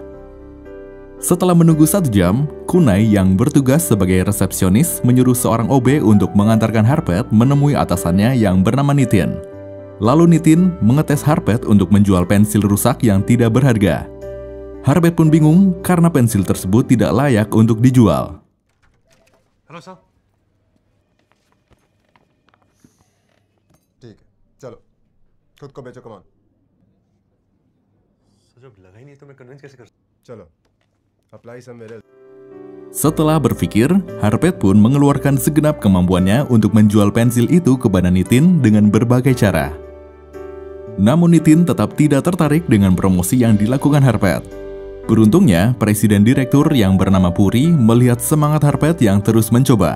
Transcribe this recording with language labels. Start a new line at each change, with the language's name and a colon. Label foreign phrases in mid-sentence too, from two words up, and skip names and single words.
Indonesian: Setelah menunggu 1 jam, Kunai yang bertugas sebagai resepsionis menyuruh seorang OB untuk mengantarkan Harpreet menemui atasannya yang bernama Nitin. Lalu Nitin mengetes Harpreet untuk menjual pensil rusak yang tidak berharga. Harpreet pun bingung karena pensil tersebut tidak layak untuk dijual. Halo Sal.
Hindi: ठीक है, चलो खुद को बेचो कमान. जो लगा ही नहीं तो मैं कन्विंस कैसे कर. चलो,
English: apply somewhere else.
Indonesian: Setelah berpikir, Harpreet pun mengeluarkan segenap kemampuannya untuk menjual pensil itu kepada Nitin dengan berbagai cara. Namun Nitin tetap tidak tertarik dengan promosi yang dilakukan Harpreet. Beruntungnya, presiden direktur yang bernama Puri melihat semangat Harpreet yang terus mencoba.